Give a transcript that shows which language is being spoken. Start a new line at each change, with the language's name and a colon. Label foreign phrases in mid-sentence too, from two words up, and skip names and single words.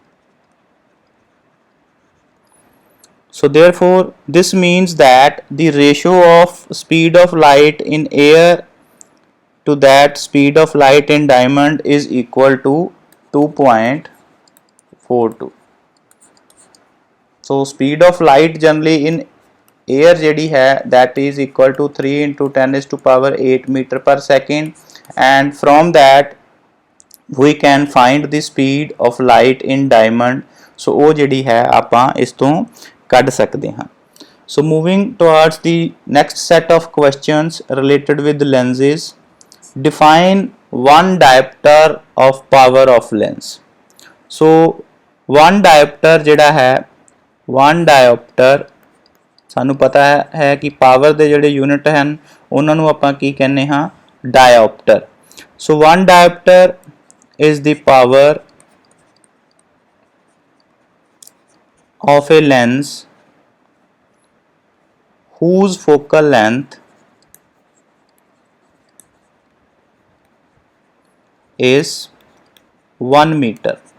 English: so therefore this means that the ratio of speed of light in air to that speed of light in diamond is equal to 2.42। so speed of light generally in air
Punjabi: ਜਿਹੜੀ ਹੈ
English: that is equal to 3 × 10⁸ meter per second and from that we can find the speed of light in diamond।
Punjabi: so ਉਹ ਜਿਹੜੀ ਹੈ ਆਪਾਂ ਇਸ ਤੋਂ ਕੱਢ ਸਕਦੇ ਹਾਂ।
English: so moving towards the next set of questions related with lenses, define one diopter of power of lens। so one diopter
Punjabi: ਜਿਹੜਾ ਹੈ
English: one diopter
Punjabi: ਸਾਨੂੰ ਪਤਾ ਹੈ ਕਿ ਪਾਵਰ ਦੇ ਜਿਹੜੇ ਯੂਨਿਟ ਹਨ ਉਹਨਾਂ ਨੂੰ ਆਪਾਂ ਕੀ ਕਹਿੰਦੇ ਹਾਂ, diopter।
English: so one diopter is the power of a lens whose focal length is 1 meter।